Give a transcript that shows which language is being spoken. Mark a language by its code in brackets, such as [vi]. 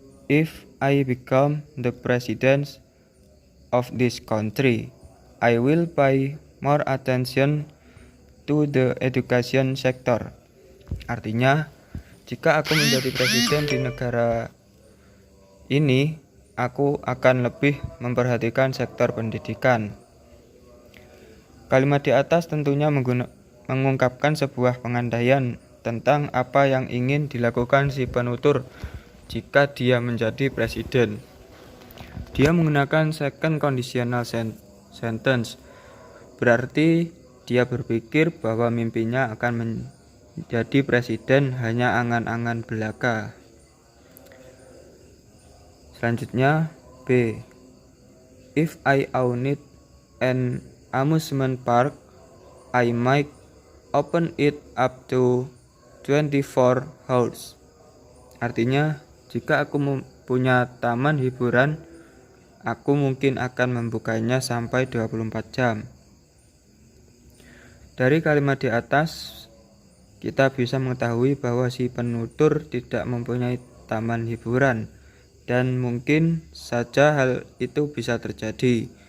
[en] If I become the president of this country, I will pay more attention to the education sector. [id] Artinya, jika aku menjadi presiden di negara ini, aku akan lebih memperhatikan sektor pendidikan. Kalimat di atas tentunya mengungkapkan sebuah pengandaian tentang apa yang ingin dilakukan si penutur jika dia menjadi presiden. Dia menggunakan second conditional sentence, berarti dia berpikir bahwa mimpinya akan menjadi presiden hanya angan-angan belaka. Selanjutnya B. [en] If I owned an amusement park, I might open it up to 24 hours. [id] Artinya, jika aku punya taman hiburan, aku mungkin akan membukanya sampai 24 jam. Dari kalimat di atas, kita bisa mengetahui bahwa si penutur tidak mempunyai taman hiburan dan mungkin saja hal itu bisa terjadi.